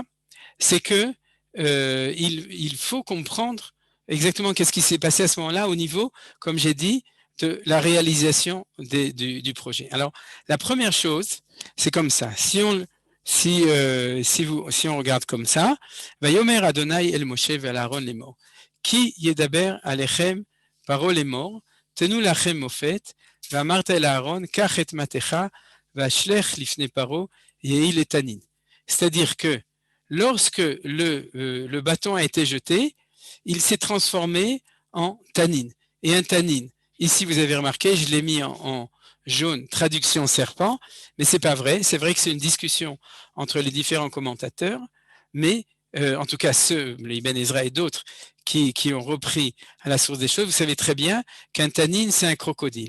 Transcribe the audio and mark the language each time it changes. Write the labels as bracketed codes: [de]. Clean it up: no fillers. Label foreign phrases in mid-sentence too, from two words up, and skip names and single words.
[fr] C'est que il faut comprendre exactement qu'est-ce qui s'est passé à ce moment-là au niveau, comme j'ai dit, de la réalisation du projet. Alors, la première chose, c'est comme ça. Si on regarde comme ça, [he] ויאמר ה' אל משה ואל אהרן לאמר, כי ידבר אלכם פרעה לאמר, תנו לכם מופת, ואמרת אל אהרון, קח את מטך והשלך לפני פרעה, יהי לטנין. [fr] C'est-à-dire que lorsque le bâton a été jeté, il s'est transformé en tannin. Et un tannin, ici vous avez remarqué, je l'ai mis en jaune, traduction serpent, mais c'est pas vrai. C'est vrai que c'est une discussion entre les différents commentateurs, mais en tout cas ceux, les Ibn Ezra et d'autres, qui ont repris à la source des choses, vous savez très bien qu'un tannin, c'est un crocodile.